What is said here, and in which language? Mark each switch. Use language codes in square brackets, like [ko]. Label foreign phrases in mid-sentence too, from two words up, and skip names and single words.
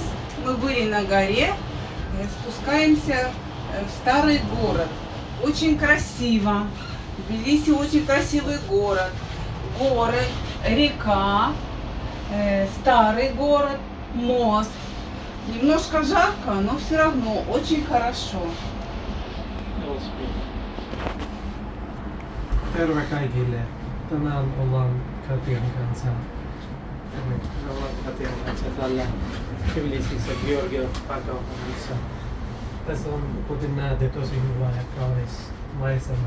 [ru] Мы были на горе, спускаемся в старый город. Очень красиво. Тбилиси очень красивый город. Горы, река, старый город, мост. Немножко жарко, но все равно очень хорошо. [fi] Terve kaikille. Tänään ollaan Katian kanssa täällä Tbilisissä, Georgian pääkaupungissa. Tässä on, kuten näette, tosi hyvä ja kaunis maisema.